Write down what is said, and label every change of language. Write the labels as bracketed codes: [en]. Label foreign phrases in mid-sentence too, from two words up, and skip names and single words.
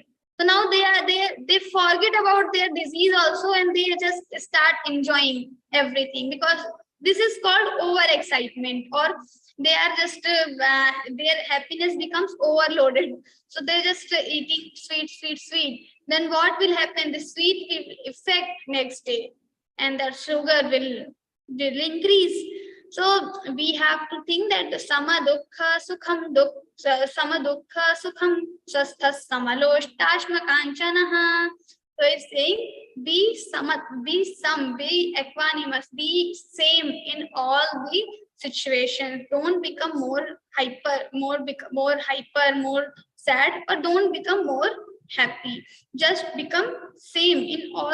[en] So now they forget about their disease also, and they just start enjoying everything, because this is called overexcitement, or they are just their happiness becomes overloaded. So they're just eating sweet. Then what will happen? The sweet will affect next day, and the sugar will increase. So we have to think that the [sa] sama dukkha sukham sama dukkha sukham swasthas samaloštāśma kanchanaha. [en] So it's saying be equanimous, be same in all the situations. Don't become more hyper, more sad, or don't become more happy. Just become same in all.